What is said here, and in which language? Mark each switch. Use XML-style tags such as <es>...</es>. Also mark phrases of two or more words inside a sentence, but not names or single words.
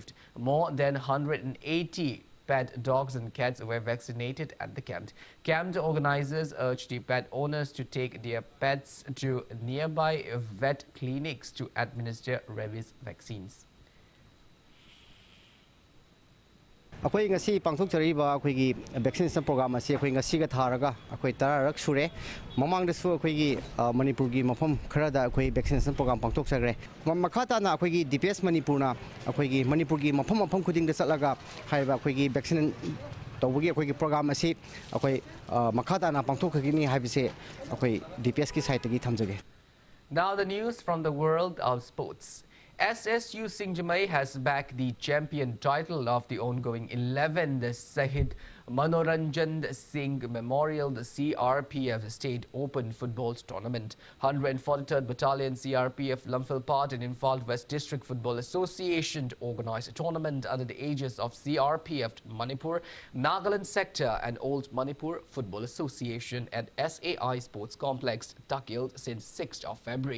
<en>More than 180 pet dogs and cats were vaccinated at the camp. Camp organizers urged the pet owners to take their pets to nearby vet clinics to administer rabies vaccines.</en> <mni>ꯑꯩꯈꯣꯏ ꯉꯁꯤ ꯄꯥꯡꯊꯣꯛꯆꯔꯤꯕ ꯑꯩꯈꯣꯏꯒꯤ</mni> <en>vaccination program</en> <mni>ꯑꯁꯤ ꯑꯩꯈꯣꯏ ꯉꯁꯤꯒ ꯊꯥꯔꯒ ꯑꯩꯈꯣꯏ 10ꯔꯛ ꯁꯨꯔꯦ ꯃꯃꯥꯡꯗꯁꯨ ꯑꯩꯈꯣꯏꯒꯤ ꯃꯅꯤꯄꯨꯔꯒꯤ ꯃꯐꯝ ꯈꯔꯗ ꯑꯩꯈꯣꯏ</mni> <en>vaccination program</en> <mni>ꯄꯥꯡꯊꯣꯛꯆꯈ꯭ꯔꯦ ꯃꯈꯥ ꯇꯥꯅ ꯑꯩꯈꯣꯏꯒꯤ DPS ꯃꯅꯤꯄꯨꯔꯅ ꯑꯩꯈꯣꯏꯒꯤ ꯃꯅꯤꯄꯨꯔꯒꯤ ꯃꯐꯝ ꯈꯨꯗꯤꯡꯗ ꯆꯠꯂꯒ ꯍꯥꯏꯔꯤꯕ ꯑꯩꯈꯣꯏꯒꯤ ꯚꯦꯛꯁꯤꯟ ꯇꯧꯕꯒꯤ ꯑꯩꯈꯣꯏꯒꯤ ꯄ꯭ꯔꯣꯒ꯭ꯔꯥꯝ ꯑꯁꯤ ꯑꯩꯈꯣꯏ ꯃꯈꯥ ꯇꯥꯅ ꯄꯥꯡꯊꯣꯛꯈꯤꯒꯅꯤ ꯍꯥꯏꯕꯁꯦ ꯑꯩꯈꯣꯏ DPSꯀꯤ ꯁꯥꯏꯠꯇꯒꯤ ꯊꯝꯖꯒꯦ.</mni> <en>Now the news from the world of sports. SSU Singjamai has backed the champion title of the ongoing 11th Sahid Manoranjan Singh Memorial CRPF State Open Football Tournament. 143rd Battalion CRPF Lumphilpat and Imphal West District Football Association organized a tournament under the aegis of CRPF Manipur, Nagaland Sector and Old Manipur Football Association at SAI Sports Complex, Takil since 6th of February.</en>